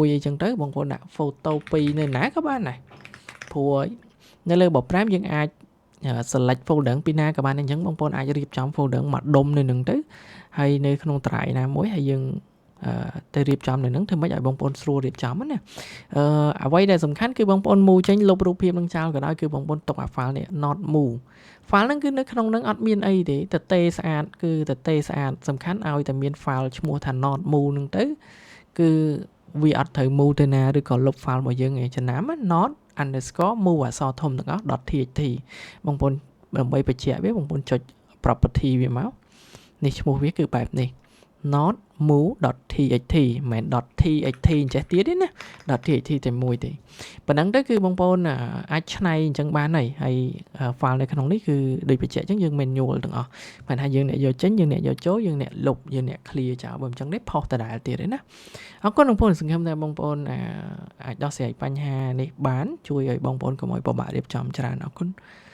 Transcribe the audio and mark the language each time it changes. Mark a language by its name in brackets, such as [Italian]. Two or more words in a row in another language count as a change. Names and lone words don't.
[Khmer] អីចឹងទៅបងប្អូនដាក់ photo 2នៅណាក៏បានដែរព្រោះនៅលើ Bob5 យើងអាច [English] select folder [Khmer] ពីណាក៏បានអញ្ចឹងបងប្អូនអាចរៀបចំ folder មកដុំនៅនឹងទៅហើយនៅក្នុងត្រៃណាមួយហើយយើងទៅរៀបចំនៅនឹងធ្វើម៉េចឲ្យបងប្អូនស្រួលរៀបចំ ណាអ្វីដែលសំខាន់គឺបងប្អូន move ចេញលុបរូបភាពនឹងចោលក៏ដោយគឺបងប្អូនទុកអា file នេះ [English] not move file [Khmer] ហ្នឹងគឺនៅក្នុងហ្នឹងអត់មានអីទេទទេស្អាតគឺទ ទេស្អាតសំខាន់ឲ្យតែមាន file ឈ្មោះថា [English] not move [Khmer] ហ្នឹងទៅគឺវាអត់ត្រូវ move ទៅណាឬក៏លុប file របស់យើងឯងចំណាំ [English] not underscore move [Khmer] អក្សរធំទាំងអស់ .txt បងប្អូនដើម្បីបញ្ជាក់វាបងប្អូនចុច property វាមកនេះឈ្មោះវាគឺ បែបនេះ [English] not move.txt [Khmer] មិនមែន .txt អញ្ចេះទៀតទេណា .txt តែមួយទេប៉ុណ្ណឹងទៅគឺបងប្អូនអាចឆ្នៃអញ្ចឹងបានហើយ file នៅក្នុងនេះគឺដូចបញ្ជាក់អញ្ចឹងយើង manual ទាំងអស់មិនថាយើងអ្នកយកចេញយើងអ្នកយកចូលយើងអ្នកលុបយើងអ្នក clear ចោលបើមិនអញ្ចឹងទេផុសដដែលទៀតទេណាអរគុណបងប្អូនសង្ឃឹមថាបងប្អូនអាចដោះស្រាយបញ្ហានេះបានជួយឲ្យបងប្អូនកុំឲ្យពិបាករៀបចំច្រើនអរគុណ